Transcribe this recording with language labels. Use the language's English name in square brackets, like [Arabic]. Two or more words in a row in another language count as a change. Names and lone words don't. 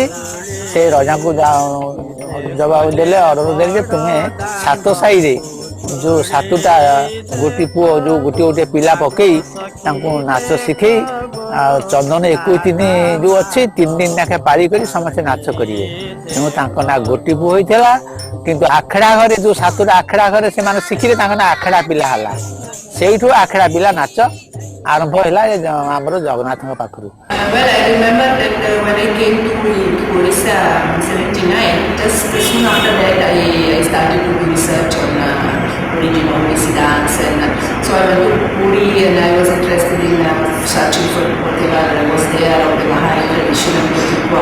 [Odia] ସେ ରଜାଙ୍କୁ ଜବାବ ଦେଲେ, ଅର୍ଡର ଦେଲେ ଯେ ତୁମେ 7 ସାହିରେ ଯେଉଁ 7ଟା ଗୋଟି ପୁଅ ଯେଉଁ ଗୋଟିଏ ପିଲା ପକେଇ ତାଙ୍କୁ ନାଚ ଶିଖେଇ ଚନ୍ଦନ 21 ଦିନ ଯେଉଁ ଅଛି 3 ଦିନ ଲେଖା ପାଳି କରି ସମସ୍ତେ ନାଚ କରିବେ। ତେଣୁ ତାଙ୍କ ନାଁ ଗୋଟି ପୁଅ ହୋଇଥିଲା। କିନ୍ତୁ ଆଖଡ଼ା ଘରେ ଯେଉଁ 7ଟା ଆଖଡ଼ା ଘରେ ସେମାନେ ଶିଖିଲେ, ତାଙ୍କ ନାଁ ଆଖଡ଼ା ପିଲା ହେଲା। ସେଇଠୁ ଆଖଡ଼ା ପିଲା ନାଚ ଆରମ୍ଭ ହେଲା ଆମର ଜଗନ୍ନାଥଙ୍କ ପାଖରୁ। [English] Well, I remember that when I came to Odisha in 79, just soon after that I started to do research on origin of Odissi dance, and so I went to Puri and I was interested in searching for whatever was there of the Mahari tradition of Gotipua.